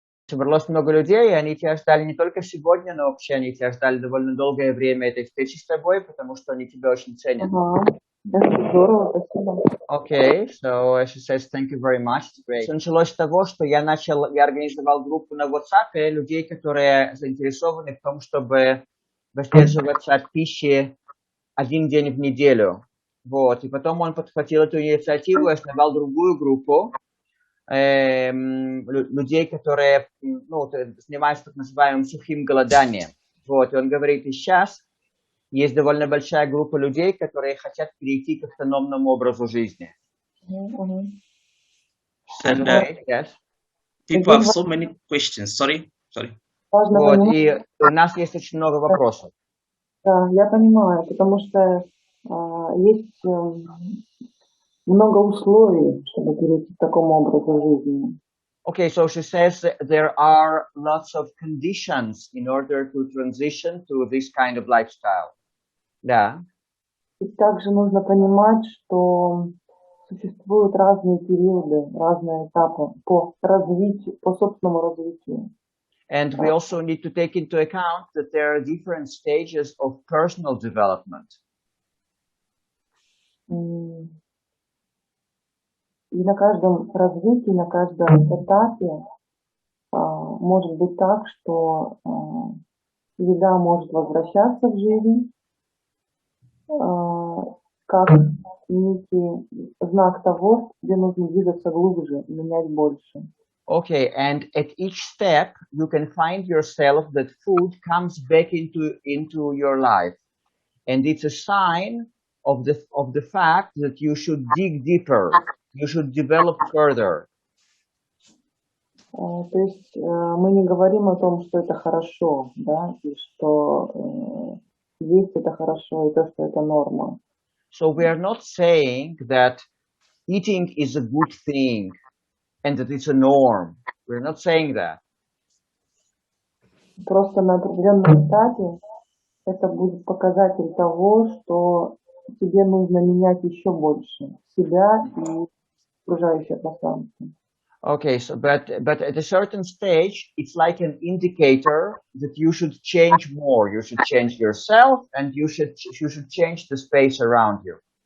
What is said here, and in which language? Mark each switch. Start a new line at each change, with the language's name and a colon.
Russian: Собралось много людей, и они тебя ждали не только сегодня, но вообще они тебя ждали довольно долгое время этой встречи с тобой, потому что они тебя очень ценят. Ага. Это здорово, спасибо.
English: Okay, so she says thank you very much. It's great.
Russian: Все началось с того, что я организовал группу на WhatsApp людей, которые заинтересованы в том, чтобы воздерживаться от пищи 1 день в неделю. Вот. И потом он подхватил эту инициативу и основал другую группу людей, которые занимаются так называемым сухим голоданием. Вот. И он говорит, и сейчас есть довольно большая группа людей, которые хотят перейти к автономному образу жизни.
English: And Yes. people have so many questions. Sorry.
Russian: Вот, и у нас есть очень много вопросов. Да, я понимаю, потому что есть много условий, чтобы перейти к такому образу жизни.
English: Okay, so she says there are lots of conditions in order to transition to this kind of lifestyle.
Russian: Да. И также нужно понимать, что существуют разные периоды, разные этапы по развитию, по собственному развитию.
English: And we also need to take into account that there are different stages of personal development.
Russian: И на каждом развитии, на каждом этапе может быть так, что еда может возвращаться в жизнь, как некий знак того, где нужно двигаться глубже и менять больше.
English: Okay, and at each step you can find yourself that food comes back into your life, and it's a sign of the fact that you should dig deeper, you should develop further.
Russian: То есть мы не говорим о том, что это хорошо, да, и что есть это хорошо, и то, что это норма.
English: So we are not saying that eating is a good thing and that it's a norm. We're not saying that.
Russian: Просто на определенном этапе это будет показатель того, что тебе нужно менять еще больше себя и окружающее пространство.
English: Okay, so but at a certain stage, it's like an indicator that you should change more. You should change yourself, and you should change the space around you.